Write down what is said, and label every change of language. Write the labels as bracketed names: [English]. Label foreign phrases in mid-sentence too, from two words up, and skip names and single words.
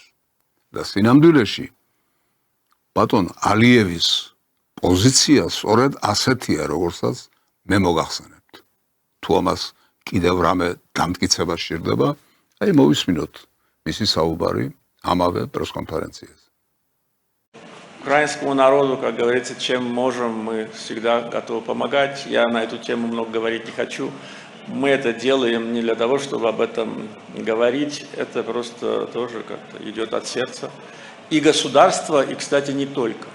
[Georgian] და სინამდვილეში ბატონ ალიევის პოზიცია სწორედ ასეთია, როგორცაც მე მოგახსენებთ. თუ ამას კიდევ რამე დამტკიცება სჭირდება, აი მოვისმინოთ მისი საუბარი ამავე пресс-конференциაზე. [Russian] Украинскому народу, как говорится, чем можем, мы всегда готовы помогать. Я на эту тему много говорить не хочу. Мы это делаем не для того, чтобы об этом говорить. Это просто тоже как-то идет от сердца. И государство, и, кстати, не только.